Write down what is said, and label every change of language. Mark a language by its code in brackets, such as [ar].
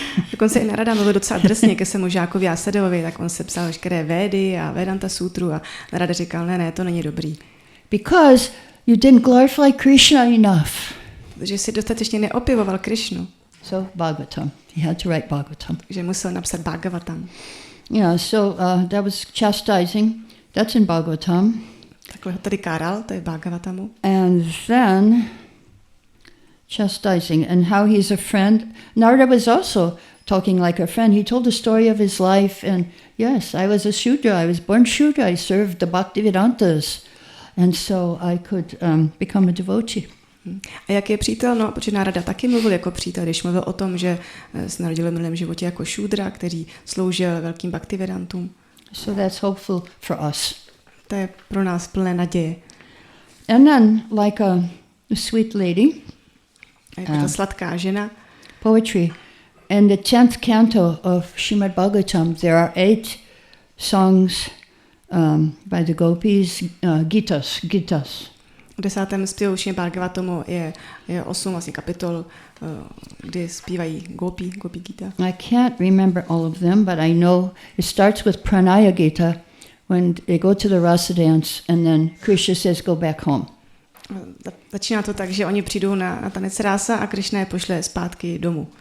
[cs] Dokonce i Narada mluvil docela drsně ke svému žákovi Asadevovi, tak on se psal veškeré Védy a Vedanta Sutru a Narada říkal, ne, to není dobrý. [en] Because you didn't glorify Krishna enough. [cs] Protože si dostatečně neopěvoval Krishnu. [en] So Bhagavatam, he had to write Bhagavatam. [cs] Že musel napsat Bhagavatam. [en] Yeah, so that was chastising. That's in Bhagavatam. [cs] Takhle ho tady káral, to je Bhagavatamu. [en] And then chastising and how he's a friend. Narada was also talking like a friend. He told the story of his life, and yes, I was a Shudra. I was born Shudra. I served the Bhaktivedantas, and so I could become a devotee. [cs] A jak je přítel? No, protože Narada taky mluvil jako přítel, když mluvil o tom, že se narodil v minulém životě jako šúdra, který sloužil velkým bhaktivedantům. [en] So that's hopeful for us. [cs] To je pro nás plné naděje. [en] And then, like a sweet lady, [cs] a jako ta sladká žena, [en] poetry. In the 10th canto of Šrímad Bhágavatamu, there are 8 songs by the gopis, Gitas. [cs] V 10. zpěvu Šrímad Bhágavatamu je 8 vlastně kapitol, kdy zpívají gopi Gita. [en] I can't remember all of them, but I know it starts with Pranaya Gita when they go to the rasa dance and then Krishna says go back home. [cs] Začíná to tak, že oni přijdou na tanec rása a Krishna je pošle zpátky domů.